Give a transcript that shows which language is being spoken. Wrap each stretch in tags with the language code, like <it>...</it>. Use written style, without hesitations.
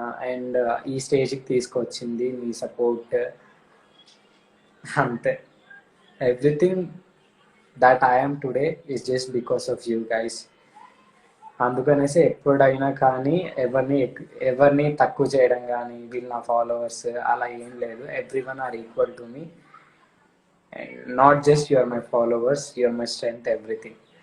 <te>And ఈ స్టేజ్కి తీసుకొచ్చింది మీ సపోర్ట్, అంతే.</te> <en>Everything that I am today is just because of you guys.</en> <te>అందుకనేసి ఎప్పుడైనా కానీ ఎవరిని తక్కువ చేయడం కానీ, వీళ్ళు నా ఫాలోవర్స్ అలా ఏం లేదు.</te> <en>Everyone are equal to me. Not just you are my followers, you are my strength, everything.</en>